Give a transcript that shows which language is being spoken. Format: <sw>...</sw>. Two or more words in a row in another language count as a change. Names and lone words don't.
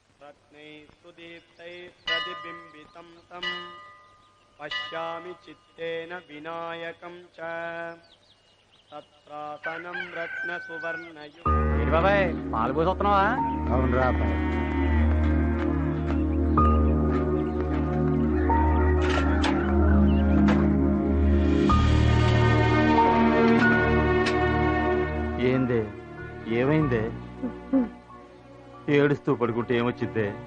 <sa>रत्नैः सुदीप्तैः प्रतिबिम्बितं तं पश्यामि चित्तेन विनायकं च तत्रासनं रत्नसुवर्णयुक्तं।</sa> <te>बाबाయ్ పాలు పోసొస్తున్నావా? అవునరా అబ్బాయి. ఏందే ఏమైందే? ఏడుస్తూ పడుకుంటే ఏమొచ్చిద్దే?</te>